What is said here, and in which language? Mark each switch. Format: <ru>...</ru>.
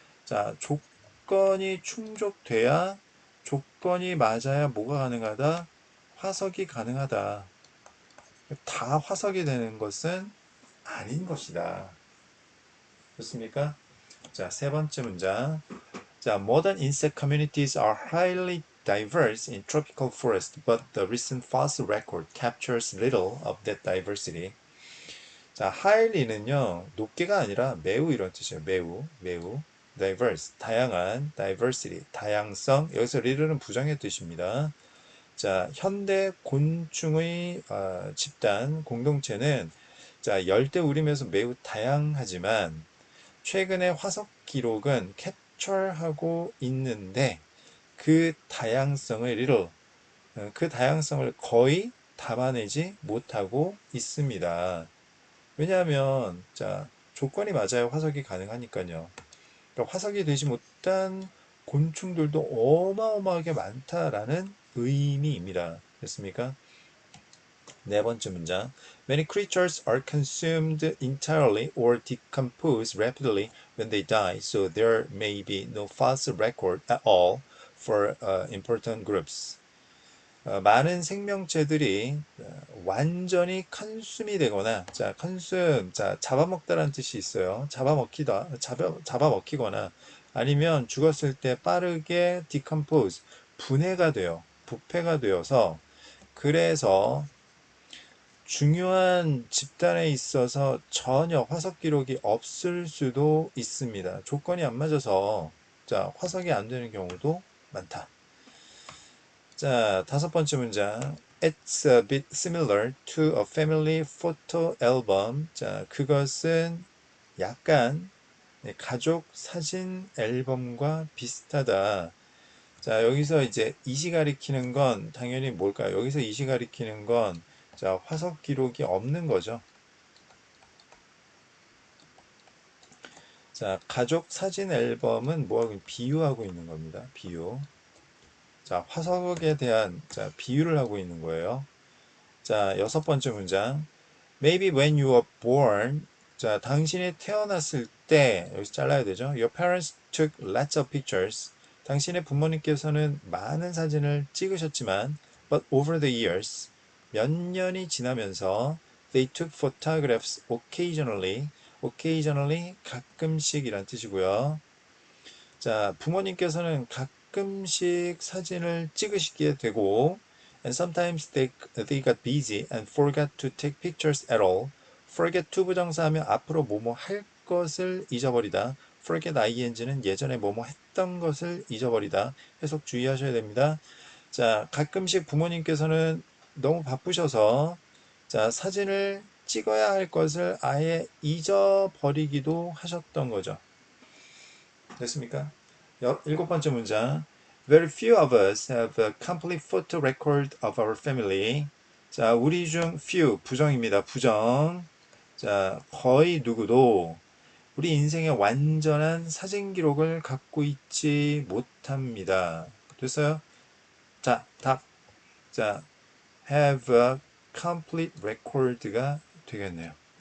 <ko>자, 조건이 충족돼야 조건이 맞아야 뭐가 가능하다? 화석이 가능하다. 다 화석이 되는 것은 아닌 것이다. 좋습니까? 자, 세 번째 문장.</ko> <en>자, modern insect communities are highly diverse in tropical forest, but the recent fossil record captures little of that diversity.</en> <ko>자, highly는요, 높게가 아니라 매우 이런 뜻이에요. 매우. diverse, 다양한, diversity, 다양성. 여기서 little는 부정의 뜻입니다. 자, 현대 곤충의 집단, 공동체는 자, 열대우림에서 매우 다양하지만 최근의 화석 기록은 캡처하고 있는데 그 다양성을 그 다양성을 거의 담아내지 못하고 있습니다. 왜냐하면 자, 조건이 맞아야 화석이 가능하니까요. 그러니까 화석이 되지 못한 곤충들도 어마어마하게 많다라는 의미입니다. 됐습니까? 네 번째 문장.</ko> <en>Many creatures are consumed entirely or decompose rapidly when they die, so there may be no fossil record at all for important groups.</en> <ko>많은 생명체들이 완전히 컨숨이 되거나, 자, 컨숨, 자, 잡아먹다라는 뜻이 있어요. 잡아먹히거나, 아니면 죽었을 때 빠르게 decompose, 분해가 돼요. 부패가 되어서, 그래서 중요한 집단에 있어서 전혀 화석 기록이 없을 수도 있습니다. 조건이 안 맞아서, 자, 화석이 안 되는 경우도 많다. 자, 다섯 번째 문장.</ko> <en>It's a bit similar to a family photo album.</en> <ko>자, 그것은 약간 가족 사진 앨범과 비슷하다. 자, 여기서 이제 이시 가리키는 건 당연히 뭘까요? 여기서 이시 가리키는 건 자, 화석 기록이 없는 거죠. 자, 가족 사진 앨범은 뭐하고 비유하고 있는 겁니다. 비유. 자, 화석에 대한 자, 비유를 하고 있는 거예요. 자, 여섯 번째 문장.</ko> <en>Maybe when you were born.</en> <ko>자, 당신이 태어났을 때, 여기서 잘라야 되죠.</ko> <en>Your parents took lots of pictures.</en> <ko>당신의 부모님께서는 많은 사진을 찍으셨지만,</ko> <en>but over the years,</en> <ko>몇 년이 지나면서,</ko> <en>they took photographs occasionally.</en> <ko>occasionally, 가끔씩이란 뜻이고요. 자, 부모님께서는 가끔씩 사진을 찍으시게 되고,</ko> <en>and sometimes they got busy and forgot to take pictures at all. forget to</en> <ko>부정사하면 앞으로 뭐뭐 할 것을 잊어버리다. forget ing는 예전에 뭐뭐 했던 것을 잊어버리다. 해석 주의하셔야 됩니다. 자, 가끔씩 부모님께서는 너무 바쁘셔서 자, 사진을 찍어야 할 것을 아예 잊어버리기도 하셨던 거죠. 됐습니까? 일곱 번째 문장.</ko> <en>Very few of us have a complete photo record of our family.</en> <ko>자, 우리 중 few, 부정입니다. 부정. 자, 거의 누구도 우리 인생의 완전한 사진 기록을 갖고 있지 못합니다. 됐어요? 자, 답. 자,</ko> <en>have a complete record</en> <ko>가 되겠네요.</ko>